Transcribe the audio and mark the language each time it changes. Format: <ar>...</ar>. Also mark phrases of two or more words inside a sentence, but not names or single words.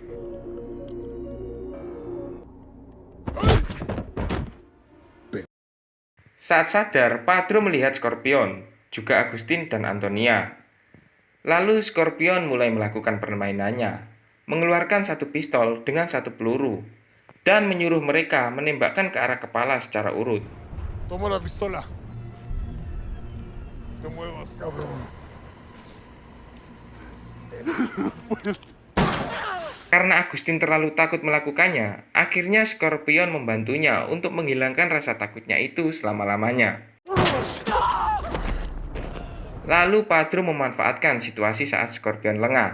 <id>Saat sadar, Patro melihat Scorpion, juga Agustin dan Antonia. Lalu Scorpion mulai melakukan permainannya, mengeluarkan 1 pistol dengan 1 peluru, dan menyuruh mereka menembakkan ke arah kepala secara urut.</id> <es>Toma la pistola. No te muevas, cabrón.</es> <id>Karena Agustin terlalu takut melakukannya, akhirnya Scorpion membantunya untuk menghilangkan rasa takutnya itu selama-lamanya. Lalu Patro memanfaatkan situasi saat Scorpion lengah.</id>